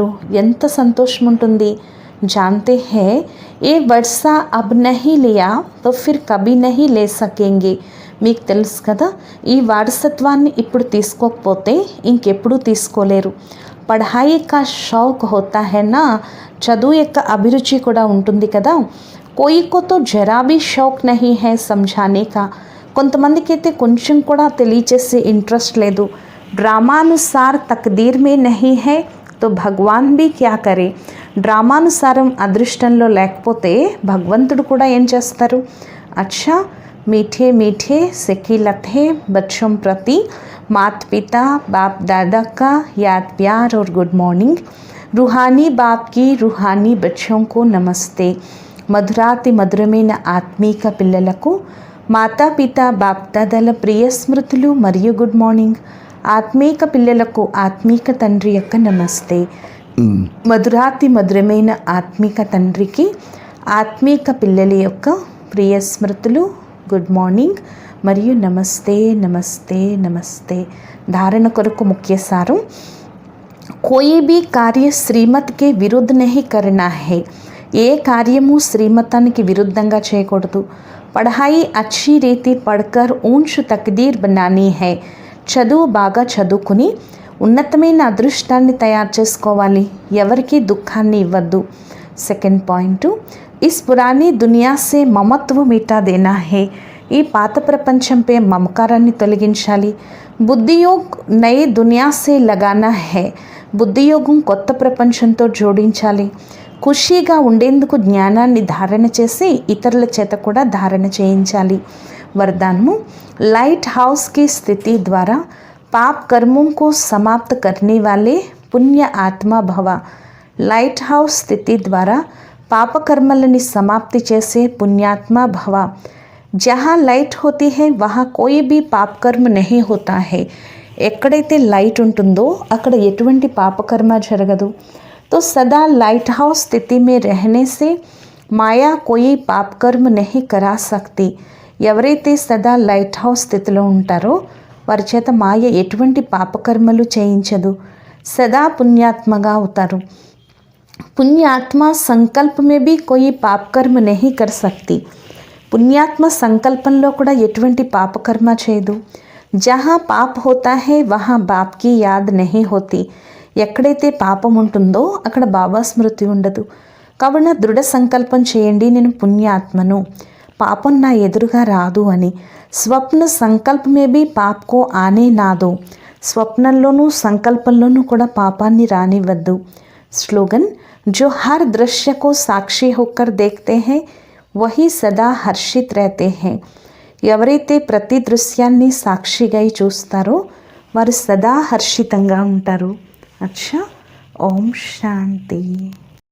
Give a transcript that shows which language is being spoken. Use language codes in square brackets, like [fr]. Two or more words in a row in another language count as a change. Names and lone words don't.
[te] ఎంత సంతోషం ఉంటుంది. [hi] जानते हैं ये वर्षा अब नहीं लिया तो फिर कभी नहीं ले सकेंगे. [te] మీకు తెలుసు కదా, ఈ వారసత్వాన్ని ఇప్పుడు తీసుకోకపోతే ఇంకెప్పుడు తీసుకోలేరు. [hi] पढ़ाई का शौक होता है ना, [te] చదువు యొక్క అభిరుచి కూడా ఉంటుంది కదా. [hi] कोई को तो जरा भी शौक नहीं है समझाने का, [te] కొంతమందికి అయితే కొంచెం కూడా తెలియచేసే ఇంట్రెస్ట్ లేదు. [hi] ड्रामानुसार तकदीर में नहीं है तो भगवान भी क्या करे. [te] డ్రామానుసారం అదృష్టంలో లేకపోతే భగవంతుడు కూడా ఏం చేస్తారు. [hi] అచ్చా, मीठे मीठे सिखिलत है बच्चों प्रति माता पिता बाप दादा का याद प्यार और [en] good morning. [hi] रूहानी बाप की रूहानी बच्चों को नमस्ते. [te] మధురాతి మధురమైన ఆత్మీక పిల్లలకు మాతాపిత బాప్దాదాల ప్రియ స్మృతులు మరియు [en] good morning. [te] ఆత్మీక పిల్లలకు ఆత్మీక తండ్రి యొక్క నమస్తే. మధురాతి మధురమైన ఆత్మీక తండ్రికి ఆత్మీక పిల్లల యొక్క ప్రియ స్మృతులు, [en] good morning [te] మరియు నమస్తే నమస్తే నమస్తే. ధారణ కొరకు ముఖ్య సారం, [hi] कोई भी कार्य श्रीमत के विरुद्ध नहीं करना है. [te] ఏ కార్యము శ్రీమతానికి విరుద్ధంగా చేయకూడదు. [hi] పढ़ाई अच्छी रीति पढ़कर ऊंच तकदीर बनानी है. [te] చదువు బాగా చదువుకుని ఉన్నతమైన అదృష్టాన్ని తయారు చేసుకోవాలి. ఎవరికి దుఃఖాన్ని ఇవ్వద్దు. [en] second point, [hi] इस पुरानी दुनिया से ममत्व मिटा देना है. [te] ఈ పాత ప్రపంచంపై మమకారాన్ని తొలగించాలి. [hi] बुद्धियोग नये दुनिया से लगाना है. [te] బుద్ధియోగం కొత్త ప్రపంచంతో జోడించాలి. ఖుషీగా ఉండేందుకు జ్ఞానాన్ని ధారణ చేసి ఇతరుల చేత కూడా ధారణ చేయించాలి. [hi] वरदानmu, [en] light house [hi] की स्थिति द्वारा पाप कर्मों को समाप्त करने वाले पुण्य आत्मा भवा. [en] light house [te] స్థితి ద్వారా పాపకర్మలని సమాప్తి చేసే పుణ్యాత్మా భవ. [hi] जहाँ लाइट होती है वहाँ कोई भी पाप कर्म नहीं होता है. [te] ఎక్కడైతే లైట్ ఉంటుందో అక్కడ ఎటువంటి పాపకర్మ జరగదు. [hi] तो सदा [en] light house [hi] स्थिति में रहने से माया कोई पाप कर्म नहीं करा सकती. [te] ఎవరైతే సదా [en] light house [te] స్థితిలో ఉంటారో వారి చేత మాయ ఎటువంటి పాపకర్మలు చేయించదు. సదా పుణ్యాత్మగా అవుతారు. [hi] पुण्यात्मा संकल्प में भी कोई पाप कर्म नहीं कर सकती. [te] పుణ్యాత్మ సంకల్పంలో కూడా ఎటువంటి పాపకర్మ చేయదు. [hi] जहाँ पाप होता है वहाँ बाप की याद नहीं होती. [te] ఎక్కడైతే పాపం ఉంటుందో అక్కడ బాబా స్మృతి ఉండదు. కావున దృఢ సంకల్పం చేయండి, నేను పుణ్యాత్మను, పాపం నా ఎదురుగా రాదు అని. [hi] स्वप्न संकल्प में भी पाप को आने ना दो. [te] స్వప్నంలోనూ సంకల్పంలోనూ కూడా పాపాన్ని రానివ్వద్దు. [hi] స్లోగన్, जो हर दृश्य को साक्षी होकर देखते हैं वही सदा हर्षित रहते हैं. [te] ఎవరైతే ప్రతి దృశ్యాన్ని సాక్షిగా చూస్తారో వారు సదా హర్షితంగా ఉంటారు. [hi] अच्छा, ओम शांति.